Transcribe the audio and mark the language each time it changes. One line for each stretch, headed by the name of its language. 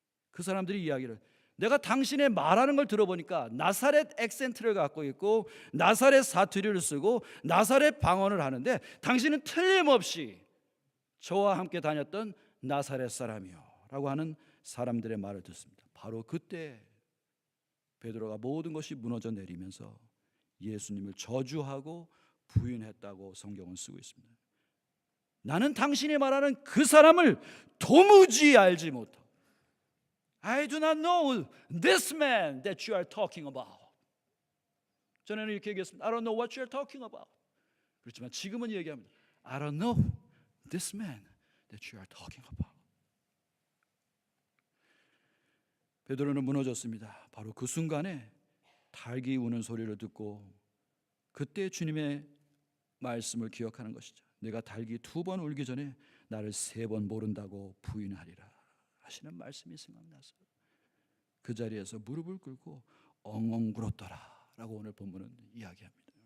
Korean: 그 사람들이 이야기를, 내가 당신의 말하는 걸 들어보니까 나사렛 액센트를 갖고 있고 나사렛 사투리를 쓰고 나사렛 방언을 하는데 당신은 틀림없이 저와 함께 다녔던 나사렛 사람이요 라고 하는 사람들의 말을 듣습니다. 바로 그때 베드로가 모든 것이 무너져 내리면서 예수님을 저주하고 부인했다고 성경은 쓰고 있습니다. 나는 당신이 말하는 그 사람을 도무지 알지 못하고
English: I do not know this man that you are talking about.
Korean: 전에는 이렇게 얘기했습니다.
English: I don't know what you are talking about.
Korean: 그렇지만 지금은 얘기합니다.
English: I don't know this man that you are talking about.
Korean: 베드로는 무너졌습니다. 바로 그 순간에 닭이 우는 소리를 듣고 그때 주님의 말씀을 기억하는 것이죠. 내가 닭이 2번 울기 전에 나를 3번 모른다고 부인하리라 하시는 말씀이 생각나서 그 자리에서 무릎을 꿇고 엉엉 굴었더라 라고 오늘 본문은 이야기합니다.